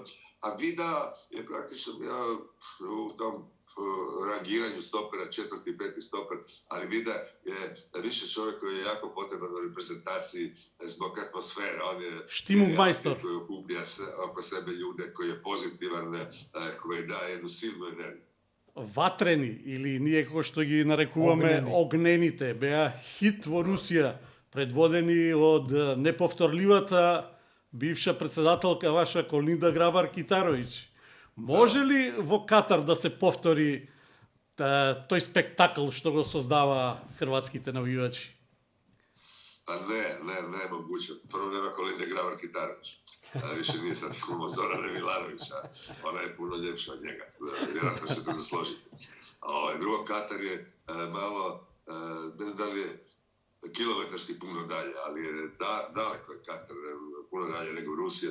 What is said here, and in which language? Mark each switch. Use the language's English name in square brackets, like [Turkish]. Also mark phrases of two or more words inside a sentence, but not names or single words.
[Croatian] A Vida je praktično bio u tom rangiranju stopera, 4. i 5. stoper, ali Vida je više čovjek koji je jako potreban u reprezentaciji zbog atmosfere. On je Štimungmajstor koji okuplja oko sebe ljude, koji je pozitivan, koji daje jednu silnu energiju. [Macedonian] Ватрени, или ние како што ги нарекуваме огнените, беа хит во Русија, предводени од неповторливата бивша председателка ваша Колинда Грабар-Китаровиќ. Може ли во Катар да се повтори тој спектакл што го создава хрватските навивачи? [Croatian] Pa ne moguće. Prvo nema Kolinde Grabar-Kitarović. Više nije sad kumo Zorana Milanovića. Ona je puno ljepša od njega. Vjerojatno ćete se složiti. Drugo, Katar je malo, ne znam da li je kilometarski puno dalje, ali je daleko je Katar, puno dalje nego Rusija.